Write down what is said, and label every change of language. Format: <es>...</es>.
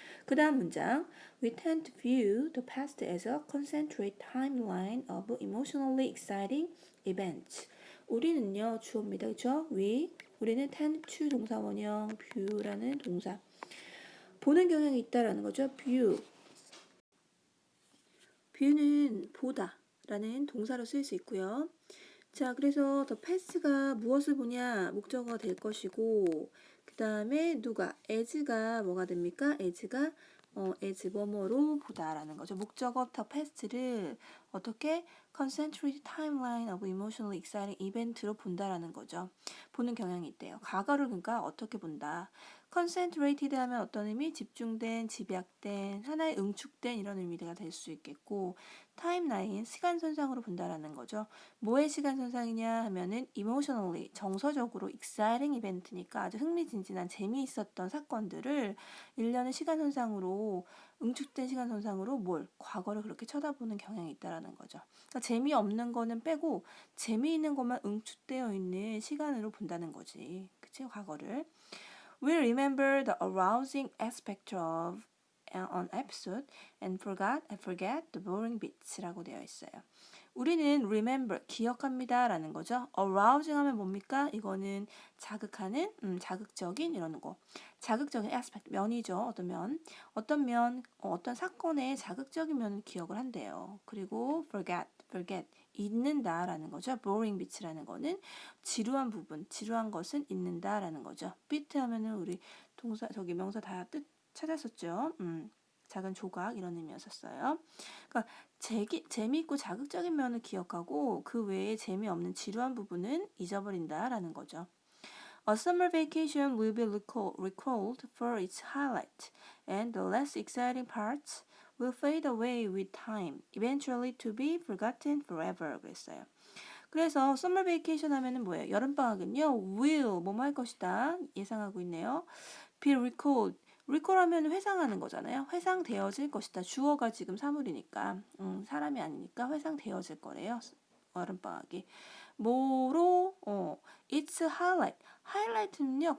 <ko>그 다음 문장</ko> <en>We tend to view the past as a concentrated timeline of emotionally exciting events.</en> <ko>우리는요, 주어입니다. 그렇죠? 우리는 tend to 동사원형 view라는 동사 보는 경향이 있다라는 거죠. view는 보다 라는 동사로 쓸 수 있고요. 자, 그래서 the past가 무엇을 보냐? 목적어가 될 것이고 그 다음에 as가 뭐가 됩니까? as 뭐뭐로 보다라는 거죠. 목적어</ko> <en>the past를</en> <ko>어떻게</ko> <en>concentrated timeline of emotionally exciting event로</en> <ko>본다라는 거죠. 보는 경향이 있대요. 과거를 그러니까 어떻게 본다. concentrated 하면 어떤 의미? 집중된, 집약된, 하나의 응축된 이런 의미가 될 수 있겠고 타임라인, 시간선상으로 본다라는 거죠. 뭐의 시간선상이냐 하면은 emotionally, 정서적으로 exciting 이벤트니까 아주 흥미진진한 재미있었던 사건들을 일련의 시간선상으로 응축된 시간선상으로 과거를 그렇게 쳐다보는 경향이 있다라는 거죠. 그러니까 재미없는 거는 빼고 재미있는 것만 응축되어 있는 시간으로 본다는 거지. 그치? 과거를.</ko> <en>We remember the arousing aspect of an episode and forget the boring bits</en> <ko>라고 되어 있어요. 우리는 remember, 기억합니다 라는 거죠. arousing 하면 뭡니까? 이거는 자극하는, 자극적인 이러는 거. 자극적인 aspect, 면이죠. 어떤 면, 어떤 사건의 자극적인 면을 기억을 한대요. 그리고 forget, 잊는다 라는 거죠. boring bits라는 거는 지루한 부분, 지루한 것은 잊는다 라는 거죠. bit 하면은 우리 동사, 명사 다 뜻 찾았었죠. 작은 조각 이런 의미였었어요. 그러니까 재미있고 자극적인 면을 기억하고 그 외에 재미없는 지루한 부분은 잊어버린다라는 거죠.</ko> <en>A summer vacation will be recalled for its highlight, and the less exciting parts will fade away with time, eventually to be forgotten forever.</en> <ko>그랬어요. 그래서 summer vacation 하면은 뭐예요? 여름방학은요, will 뭐뭐 할 것이다 예상하고 있네요. be recalled. recall 하면 회상하는 거잖아요. 회상되어질 것이다. 주어가 지금 사물이니까 사람이 아니니까 회상되어질 거래요. 여름방학이. 뭐로?</ko> <en>It's highlight.</en> <ko>하이라이트는요.</ko>